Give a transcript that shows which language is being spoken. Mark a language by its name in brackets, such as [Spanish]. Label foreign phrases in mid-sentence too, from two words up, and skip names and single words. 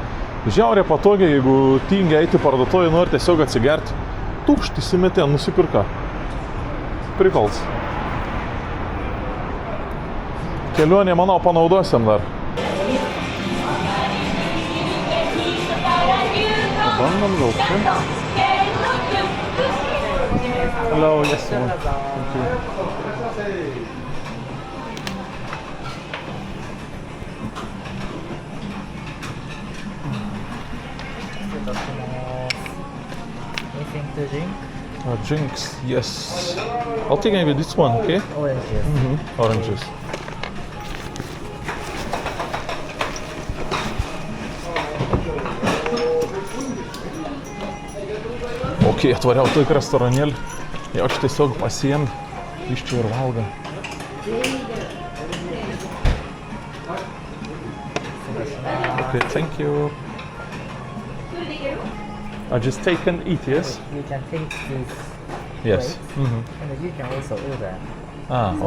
[Lithuanian] Žiauriai patogiai, jeigu tingi eiti parduotuvėje, nori tiesiog atsigerti. Tukšt įsimetė, nusipirka. Prikals. Kelionė, manau, panaudosiam dar. Pabandom gal čia? [English] Hello, yes, sir. Thank you. Anything to drink? Drinks, yes. I'll take maybe this one, okay? Oranges. Oranges. [Lithuanian] Okay, atvariau tokį restoranėlį. Jau aš tiesiog pasiėm iš čia ir valgą. [English] Okay, thank you. I just take and eat, yes? You can take this. Yes. Plate, and you can also order. Ah, So